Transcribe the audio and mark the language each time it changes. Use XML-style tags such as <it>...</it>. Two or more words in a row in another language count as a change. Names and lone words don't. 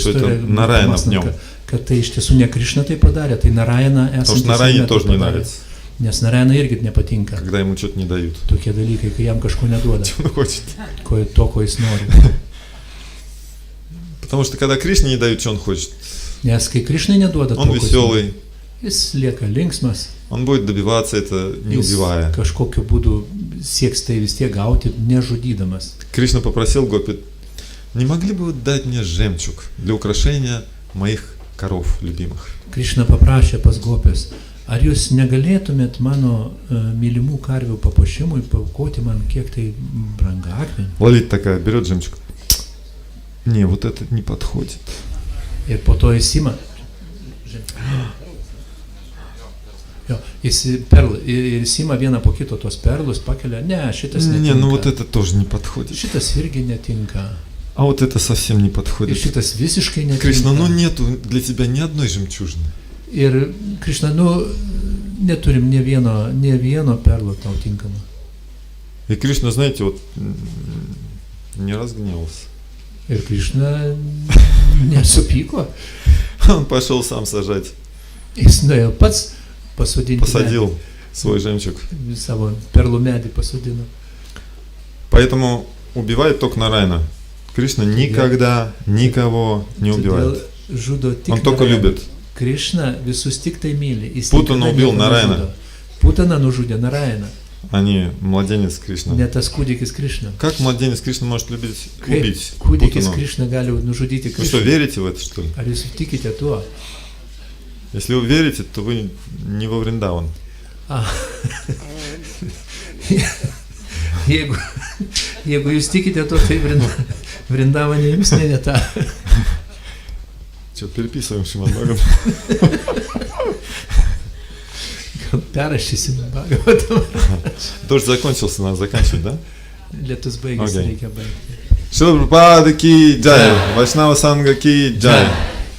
<ru>Что это</ru> <lt>istoriją,</lt> <ru>Нараяна в</ru> <lt>pamąstant,</lt> <ru>нем.</ru> <lt>kad tai iš tiesų ne Krišna tai padarė, tai Narayana</lt> <ru>Потому что</ru> <lt>esantis</lt> <ru>Нараяне</ru> <lt>jame tai</lt> <ru>тоже не</ru> <lt>padarė.</lt> <ru>нравится,</ru> <lt>Nes Narayana irgi nepatinka</lt> <ru>когда ему что-то не дают.</ru> <lt>tokie dalykai, kai jam kažko neduoda,</lt> <ru>Что он хочет?</ru> <lt>to, ko jis nori.</lt> <ru>Потому что когда Кришне не дают, что он хочет?</ru> <lt>Nes kai Krišnai neduoda to,</lt> <ru>Он</ru> <lt>ko jis nori,</lt> <ru>веселый,</ru> <lt>jis lieka linksmas,</lt> <ru>он будет добиваться это, не</ru> <lt>jis</lt> <ru>убивая.</ru> <lt>kažkokiu būdu sieks tai vis tiek gauti, nežudydamas.</lt> <ru>Кришна попросил Гопи, не могли бы вы дать мне жемчуг для украшения моих коров любимых?</ru> <lt>Krišna paprašė pas Gopės, ar jūs negalėtumėt mano mylimų karvių papuošimui paaukoti man kiek tai brangakmenį?</lt> <ru>Лолита такая берет жемчуг. Не, вот это не подходит.</ru> <lt>Ir po to jis ima. Jo, jis ima vieną po kito tos perlus, pakelia, ne, šitas netinka.</lt> <ru>Не, ну вот это тоже не подходит.</ru> <lt>Šitas irgi netinka.</lt> <ru>А вот это совсем не</ru> <lt>Ir</lt> <ru>подходит.</ru> <lt>šitas visiškai netinka.</lt> <ru>Кришна, ну нету для тебя ни одной жемчужины.</ru> <lt>Ir Krišna, neturim ne vieno perlo tau tinkamo.</lt> <ru>И Кришна, знаете, вот не разгневался.</ru> <lt>Ir Krišna nesupyko.</lt> <ru>Он пошел сам сажать,</ru> <lt>Jis nuėjo pats pasodinti.</lt> <ru>посадил свой жемчуг.</ru> <lt>medį, savo perlų medį pasodino.</lt> <ru>Поэтому убивает только Нарайана. Кришна никогда никого не</ru> <lt>Todėl</lt> <ru>убивает.</ru> <lt>žudo tik</lt> <ru>Он только</ru> <lt>Narayana.</lt> <ru>любит.</ru> <lt>Krišna visus tik tai myli. Jis</lt> <ru>Putaną</ru> <lt>niekada</lt> <ru>убил</ru> <lt>nieko</lt> <ru>Нараяна.</ru> <lt>nežudo. Putaną nužudė Narayana,</lt> <ru>А не mладенец Кришна.</ru> <lt>ne tas kūdikis Krišna.</lt> <ru>Как младенец Кришна может убить</ru> <lt>Kaip kūdikis</lt> <ru>Путану?</ru> <lt>Krišna gali nužudyti</lt> <ru>Вы что,</ru> <lt>Krišną?</lt> <ru>верите в это, что ли?</ru> <lt>Ar jūs tikite tuo?</lt> <ru>Если вы верите, то вы не во Вриндаван. A.</ru> <lt>Jeigu jūs tikite tuo, tai Vrindavanė jums ne tą.</lt> <ru>Что, переписываем Шримад Бхагаватам?</ru> <lt>Gal perrašysim Bhagavatam.</lt> <ru>Дождь закончился, надо заканчивать, да?</ru> <lt>Lietus baigėsi,</lt> <en>Okay.</en> <lt>reikia baigti.</lt> <ru>Шрила Прабхупада ки джай, Вайшнава Санга ки джай.</ru>